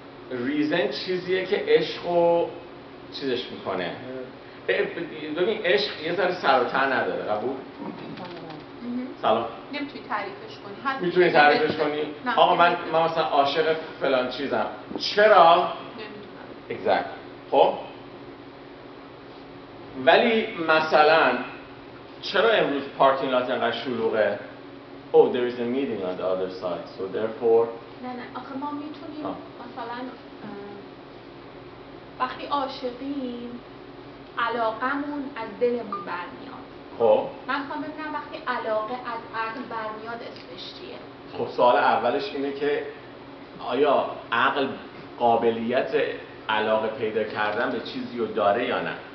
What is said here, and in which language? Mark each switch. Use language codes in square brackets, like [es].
[fa] ریزن چیزیه که عشقو چیزش میکنه. ببین عشق یه ذره سر و ته نداره. قبول؟ سلام. نمیتونی تعریفش کنی. میتونی تعریفش کنی؟ آقا من مثلا عاشق فلان چیزم. چرا؟ نمیدونم. [en] Exactly. [fa] خب ولی مثلا چرا امروز پارکینگ لات انقدر شلوغه؟ [en] Oh, there is a meeting on the other side, so therefore. [fa] نه آخه ما میتونیم مثلا وقتی عاشقیم علاقمون از دلمون برمیاد. خب من خواهم ببینم وقتی علاقه از عقل برمیاد اسمش چیه؟ خب سوال اولش اینه که آیا عقل قابلیت علاقه پیدا کردن به چیزی رو داره یا نه؟